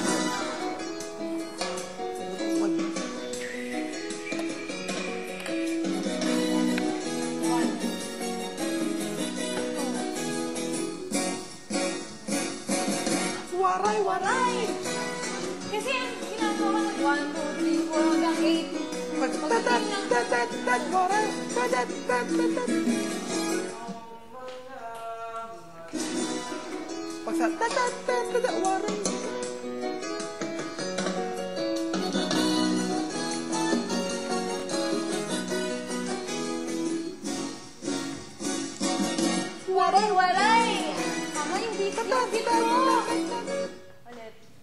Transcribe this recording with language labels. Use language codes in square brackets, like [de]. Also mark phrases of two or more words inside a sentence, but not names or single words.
[tl] Waray-waray! Kasi yung ginagawa ng 1, 2, 3, 4 hanggang 8. Magtatat-tatat-tat, waray! Tatat-tatat-tatat. Pag sa tatat-tatat, waray! Waray-waray! Tama yung beat ko. Ulit.